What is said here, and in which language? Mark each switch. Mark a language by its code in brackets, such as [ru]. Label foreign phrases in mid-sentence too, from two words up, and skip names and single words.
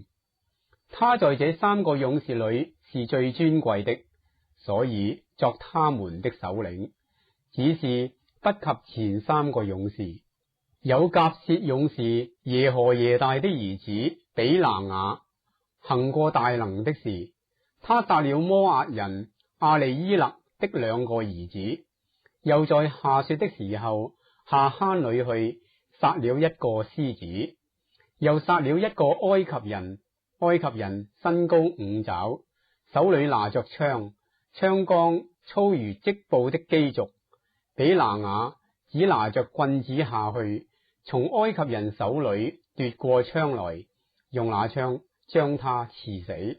[zh] 他在這3個勇士裏是最尊貴的，所以作他們的首領，只是不及前3個勇士。有甲薛勇士耶何耶大的兒子比拿雅，行過大能的事。他殺了摩押人亞利伊勒的2個兒子，又在下雪的時候下坑裏去殺了1個獅子，又殺了1個埃及人。埃及人身高5肘，手裏拿着槍，槍桿粗如織布的機軸。比拿雅只拿着棍子下去，從埃及人手裏奪過槍來，用那槍將他刺死。